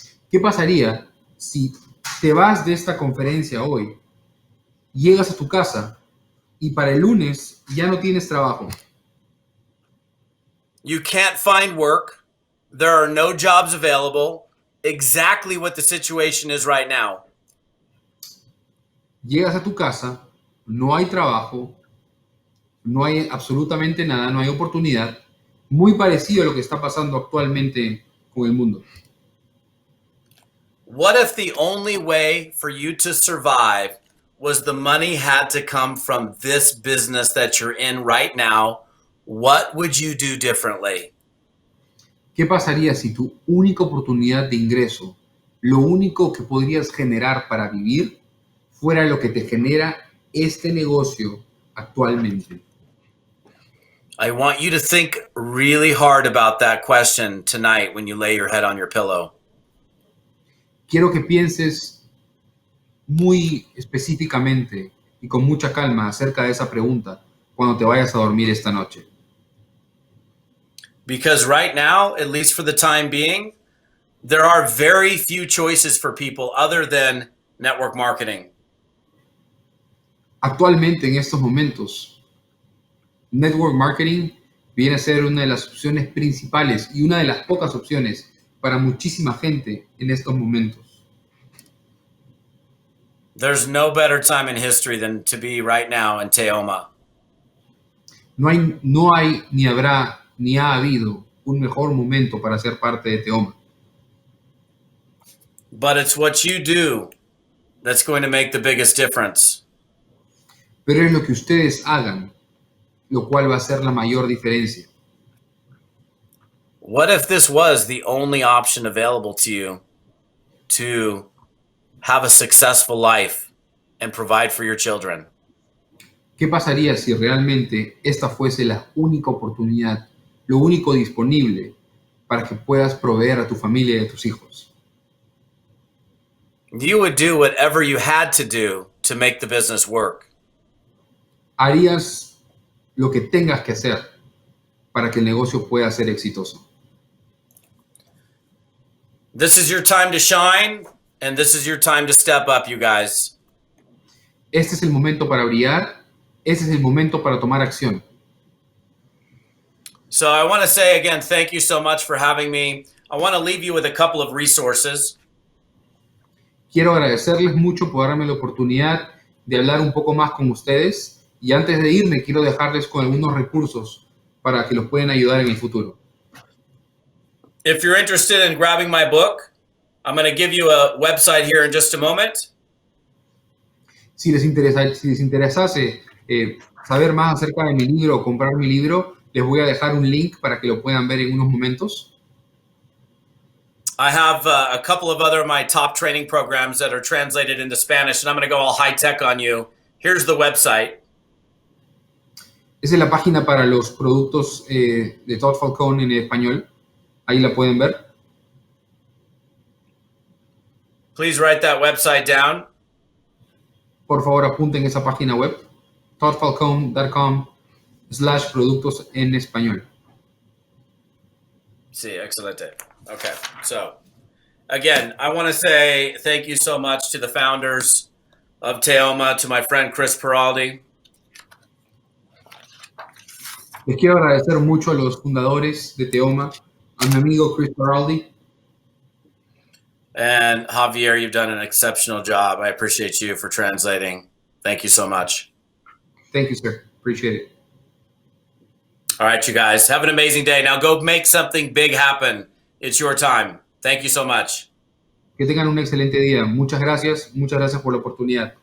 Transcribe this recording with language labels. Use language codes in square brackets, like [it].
[es] ¿Qué pasaría si te vas de esta conferencia hoy, llegas a tu casa y para el lunes ya no tienes trabajo? [en] You can't find work. There are no jobs available. Exactly what the situation is right now. [es] Llegas a tu casa, no hay trabajo, no hay absolutamente nada, no hay oportunidad. Muy parecido a lo que está pasando actualmente con el mundo. [en] What if the only way for you to survive was the money had to come from this business that you're in right now? What would you do differently? [es] ¿Qué pasaría si tu única oportunidad de ingreso, lo único que podrías generar para vivir, fuera lo que te genera este negocio actualmente? [en] I want you to think really hard about that question tonight when you lay your head on your pillow. [es] Quiero que pienses muy específicamente y con mucha calma acerca de esa pregunta cuando te vayas a dormir esta noche. [en] Because right now, at least for the time being, there are very few choices for people other than network marketing. [es] Actualmente, en estos momentos, network marketing viene a ser una de las opciones principales y una de las pocas opciones para muchísima gente en estos momentos. [en] There's no better time in history than to be right now in Teoma. [es] No hay ni habrá ni ha habido un mejor momento para ser parte de Teoma. [en] But it's what you do that's going to make the biggest difference. [es] pero es lo que ustedes hagan, lo cual va a hacer la mayor diferencia. [en] What if this was the only option available to you to have a successful life and provide for your children? [es] ¿Qué pasaría si realmente esta fuese la única oportunidad, lo único disponible para que puedas proveer a tu familia y a tus hijos? [en] You would do whatever you had to do to make the business work. [es] Harías lo que tengas que hacer para que el negocio pueda ser exitoso. [en] This is your time to shine, and this is your time to step up, you guys. [es] Este es el momento para brillar, este es el momento para tomar acción. [en] So I want to say again, thank you so much for having me. I want to leave you with a couple of resources. [es] Quiero agradecerles mucho por darme la oportunidad de hablar un poco más con ustedes y antes de irme quiero dejarles con algunos recursos para que los puedan ayudar en el futuro. [en] If you're interested in grabbing my book, I'm going to give you a website here in just a moment. [es] Si les interesase saber más acerca de mi libro o comprar mi libro, les voy a dejar un link para que lo puedan ver en unos momentos. [en] I have a couple of other of my top training programs that are translated into Spanish, and I'm going to go all high tech on you. Here's the website. [es] Esa es la página para los productos de Todd Falcone en español. Ahí la pueden ver. [en] Please write that website down. [es] Por favor, apunten esa página web, toddfalcone.com/productos en español. Sí, excelente. [en] Okay, so again, I want to say thank you so much to the founders of Teoma, to my friend Chris Peraldi. [es] Les quiero agradecer mucho a los fundadores de Teoma, a mi amigo Chris Peraldi. [en] And Javier, you've done an exceptional job. I appreciate you for translating. Thank you so much. Thank you, sir. Appreciate it. All right, you guys, have an amazing day. Now go make something big happen. It's your time. Thank you so much. [es] Que tengan un excelente día. Muchas gracias por la oportunidad.